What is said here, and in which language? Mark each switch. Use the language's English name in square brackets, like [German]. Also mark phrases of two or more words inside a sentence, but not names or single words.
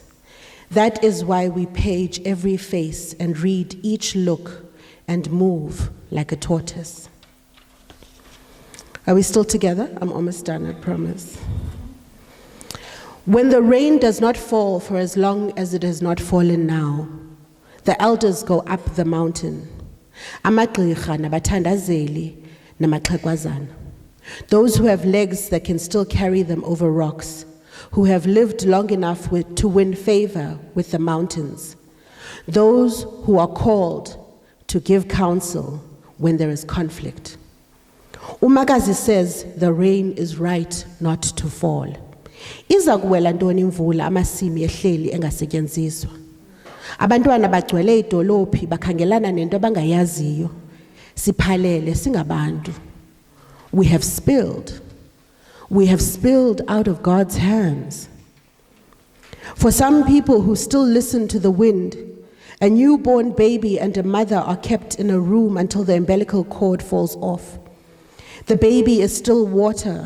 [English] That is why we page every face and read each look and move like a tortoise." Are we still together? I'm almost done, I promise. When the rain does not fall for as long as it has not fallen now, the elders go up the mountain. [Xhosa] Amagqirha nabathandazeli namaxhegwazana. [English] Those who have legs that can still carry them over rocks, who have lived long enough to win favor with the mountains. Those who are called to give counsel when there is conflict. Umakazi says the rain is right not to fall. [Xhosa] Iza kuwela ntoni imvula amasimi ehleli engasetyenziswa? Abantwana bagcwele idolophi bakhangelana nento abangayaziyo. Siphalele singabantu. [English] We have spilled out of God's hands. For some people who still listen to the wind, a newborn baby and a mother are kept in a room until the umbilical cord falls off. The baby is still water.